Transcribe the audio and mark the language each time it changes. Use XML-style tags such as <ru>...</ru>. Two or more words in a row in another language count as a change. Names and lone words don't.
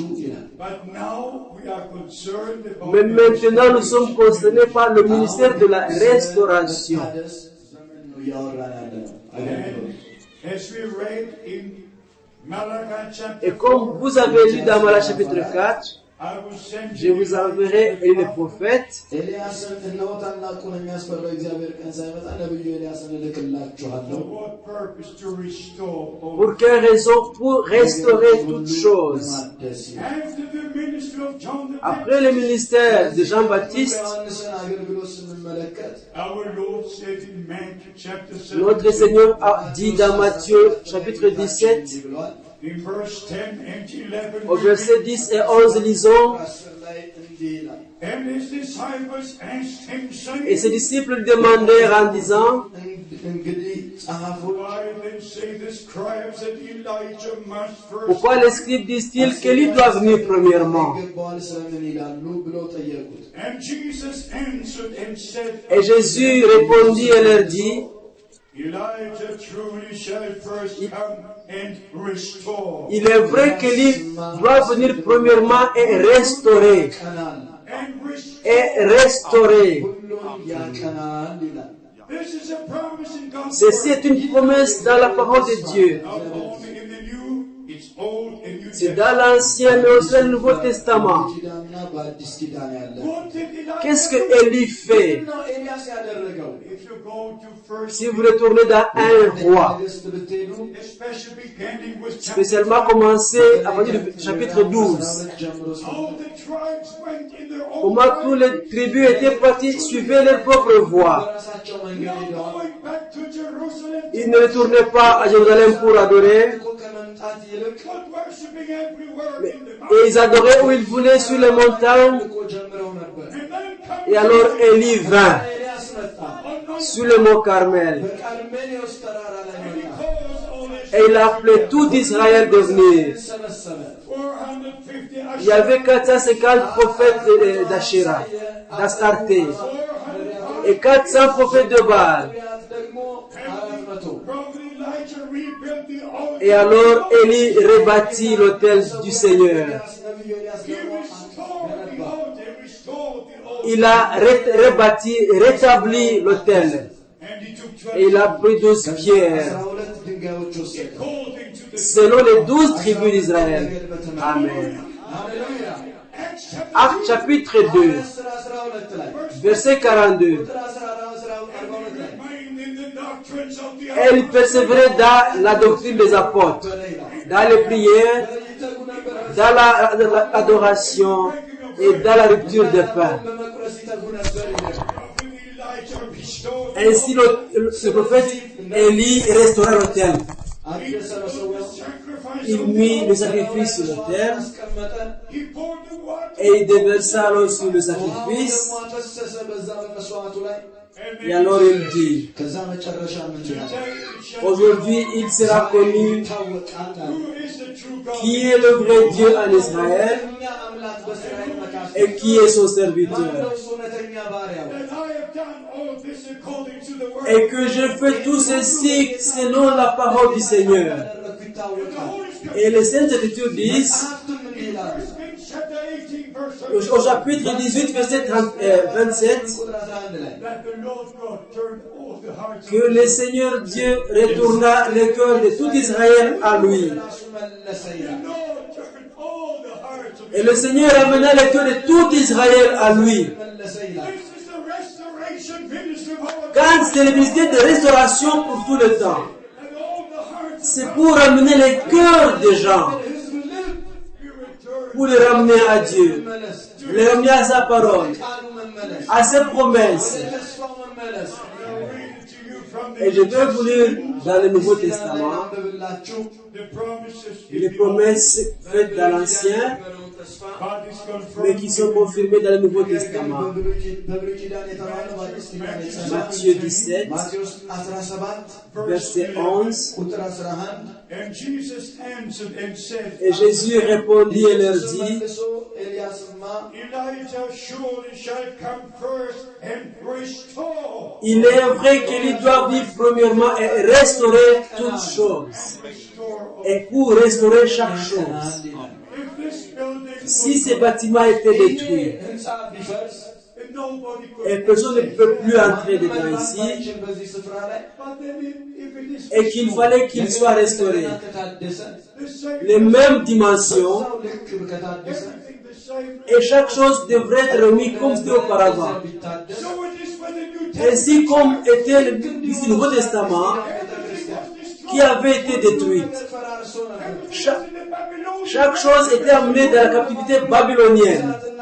<fr>Mais maintenant, nous sommes concernés par le ministère de la restauration. Et comme vous avez lu dans Malachie chapitre 4, Je vous enverrai les prophètes.</fr> <am>ኤልያስን እነሆ ታላቁን የሚያስፈራው እግዚአብሔር ቀን ሳይመጣ ነብዩ ኤልያስን እልክላችኋለሁ።</am> <en>what purpose to restore all.</en> <fr>Pour quelle raison? Pour restaurer toutes choses.</fr> <en>After the ministry of John the</en> <fr>Après le ministère de Jean-Baptiste,</fr> <am>ዮሐንስን አገልግሎት ስንመለከት</am> <en>our Lord said in Matthew chapter 7,</en> <fr>notre Seigneur a dit dans Matthieu chapitre 17,</fr> <am>ብሏል።</am> <en>in verse 10 and 11,</en> <fr>au verset 10 et 11, lisons,</fr> <am>10 ላይ እንዲህ ይላል</am> <en>and his disciples asked him,</en> <fr>et ses</fr> <en>saying,</en> <fr>disciples demandèrent en disant,</fr> <am>እንግዲህ ጸሐፎች</am> <en>why then say the scribes that Elijah must first</en> <fr>pourquoi les scribes disent-ils qu'Élie doit venir premièrement?</fr> <am>ይገባዋል ስለምን ይላሉ ብለው ጠየቁት።</am> <en>And Jesus answered and said,</en> <fr>Et Jésus répondit et leur dit,</fr> <en>Elijah truly shall first come and restore.</en> <fr>il est vrai qu'Élie doit venir premièrement et restaurer.</fr> <am>ቀናል</am> <en>And restore.</en> <fr>Et restaurer.</fr> <am>ሁሉን ያቀናል ይላል።</am> <en>This is a promise in God's</en> <fr>Ceci</fr> <en>word.</en> <fr>est une promesse dans la parole de Dieu.</fr> <en>Not only in the New, it's Old and New</en> <fr>C'est</fr> <en>Testament.</en> <fr>dans l'Ancien mais aussi dans le Nouveau Testament.</fr> <am>ኪዳንና በአዲስ ኪዳን ያለ</am> <en>What did Elijah</en> <fr>Qu'est-ce que</fr> <en>do?</en> <fr>Élie fait?</fr> <am>ነው ኤልያስ ያደረገው?</am> <en>If you go to first,</en> <fr>Si vous retournez dans un roi,</fr> <am>ነገሥት ብትሄዱ</am> <en>especially beginning with chapter</en> <fr>spécialement commencé à partir du chapitre 12,</fr> <am>12 ጀምሮ</am> <en>how the tribes went in their own</en> <fr>comment</fr> <en>way,</en> <fr>toutes les tribus étaient parties, suivaient leur propre voie.</fr> <am>በራሳቸው መንገድ</am> <en>not</en> <am>ሄደዋል።</am> <en>going back to Jerusalem,</en> <fr>Ils ne retournaient pas à Jérusalem pour adorer,</fr> <am>እኮ ከመምጣት ይልቅ</am> <en>but worshiping everywhere in the</en> <fr>et</fr> <en>mountains.</en> <fr>ils adoraient où ils voulaient sur les montagnes.</fr> <am>እኮ ጀምረው ነበር።</am> <en>And then comes</en> <fr>Et alors Élie vint</fr> <am>ኤልያስ መጣ።</am> <fr>sur le mont Carmel.</fr> <am>በቀርሜሎስ ተራራ ላይ</am> <en>and he</en> <am>መጣ።</am> <en>calls all his</en> <fr>Et il a appelé tout Israël de venir.</fr> <am>ሰበሰበ።</am> <fr>450 Il y avait 450 prophètes d'Asherah, d'Astarté, 400 et 400 prophètes de Baal.</fr> <am>ነቢያት ደግሞ 400</am> <en>Prophet Elijah rebuilt the altar.</en> <fr>Et alors Élie rebâtit l'autel du Seigneur.</fr> <am>ነቢዩ ኤልያስ</am> <en>He</en> <am>ደግሞ</am> <en>restored the</en> <am>ገነባ።</am> <en>altar, restored the altar.</en> <fr>Il a rebâti, rétabli l'autel.</fr> <en>And he took</en> <fr>Et il a pris 12 pierres,</fr> <am>12 ድንጋዮች ወሰደ።</am> <en>according to the</en> <fr>selon les 12 tribus d'Israël.</fr> <en>Amen.</en> <am>ሃሌሉያ።</am> <en>Acts chapter</en> <fr>Acte chapitre 2,</fr> <am>12 ላይ</am> <fr>verset 42.</fr> <am>ቁጥር 42 ላይ</am> <en>remained in the doctrines of the</en> <fr>Elle persévérait dans la doctrine des apôtres, dans les prières,</fr> <am>ይተጉ ነበር።</am> <fr>dans l'adoration et dans la rupture des pains.</fr> <am>በመቁረስ ይተጉ ነበር ይላል።</am> <en>prophet Elijah restored the</en> <fr>Ainsi, le prophète Élie restaura l'autel.</fr> <am>አዲስ ሰበሰበው።</am> <en>sacrifice.</en> <fr>Il mit le sacrifice sur l'autel</fr> <am>አስቀመጠ።</am> <en>He poured the water.</en> <fr>et il déversa l'eau sur le</fr> <am>ውሃው</am> <en>sacrifice.</en> <am>ደግሞ አፈሰሰ በዛ በመስዋዕቱ ላይ።</am> <en>And</en> <fr>Et alors il dit,</fr> <am>ከዛ መጨረሻ ምን ይላል?</am> <fr>aujourd'hui il sera connu</fr> <am>ይታወቃል አለ።</am> <en>who is the true God?</en> <fr>qui est le vrai Dieu en Israël</fr> <am>እኛ አምላክ በእስራኤል መካከል</am> <fr>et qui est son serviteur.</fr> <am>ማነው እሱ እውነተኛ ባሪያው?</am> <en>That I have done all this according to the word.</en> <fr>Et que je fais tout ceci selon la parole du Seigneur.</fr> <am>ያደረኩ ይታወቃል።</am> <fr>Et les Saintes Écritures disent,</fr> <am>መጽሐፍቱም እንዲህ ይላሉ።</am> <en>Kings chapter 18 verse</en> <fr>au chapitre 18, verset 27,</fr> <am>ቁጥር 11 ላይ</am> <en>that the Lord God turned all the hearts</en> <fr>que le Seigneur Dieu retourna le cœur de tout Israël à lui.</fr> <am>ራሱ መለሰ</am> <en>the</en> <am>ይላል።</am> <en>Lord turned all the hearts of</en> <fr>Et le Seigneur amena le cœur de tout Israël à lui.</fr> <am>መለሰ ይላል።</am> <en>This is the restoration ministry of our</en> <fr>Quand c'est le ministère de restauration pour tout le temps,</fr> <en>and all the hearts</en> <fr>c'est pour amener les cœurs des gens,</fr> <am>ሕዝብ ልብ</am> <en>be returned.</en> <fr>pour les ramener à Dieu,</fr> <am>መመለስ፣</am> <fr>les ramener à sa parole,</fr> <am>ቃሉ መመለስ፣</am> <fr>à ses promesses.</fr> <am>ተስፋው መመለስ።</am> <en>I'll read it to you from</en> <fr>Et je</fr> <en>the</en> <fr>vais vous lire dans le Nouveau Testament</fr> <am>አንብብላችሁ</am> <en>the promises</en> <fr>les promesses faites dans l'Ancien,</fr> <am>ተስፋ</am> <en>God is</en> <fr>mais qui</fr> <en>confirming.</en> <fr>sont confirmées dans le Nouveau Testament.</fr> <am>በብሉይ ኪዳን የተባለ በአዲስ ኪዳን የተሰራ</am> <fr>Matthieu 17,</fr> <am>ማቴዎስ 17</am> <fr>verset 11.</fr> <am>ቁጥር 11</am> <en>And Jesus answered and said,</en> <fr>Et Jésus répondit et leur dit,</fr> <am>መልሶ ኤልያስማ</am> <en>Elijah surely shall come first and restore.</en> <fr>il est vrai qu'il doit vivre premièrement et restaurer toutes choses.</fr> <en>Restore all.</en> <fr>Et pour restaurer chaque chose,</fr> <en>If this building</en> <fr>si ces bâtiments étaient détruits</fr> <am>ህንፃ ቢፈርስ</am> <en>and nobody</en> <fr>et</fr> <en>could,</en> <fr>personne ne peut plus entrer dedans ici,</fr> <am>ባይችል በዚህ ስፍራ ላይ</am> <en>but then if it is</en> <fr>et qu'il fallait qu'il soit restauré,</fr> <am>ከታደሰ</am> <en>the same,</en> <fr>les mêmes dimensions,</fr> <am>በዛው ልክ ከታደሰ</am> <en>everything the</en> <fr>et chaque chose devrait être remise comme c'était auparavant. Ainsi comme était le Nouveau Testament qui avait été détruite. Chaque chose était amenée dans la captivité babylonienne.</fr>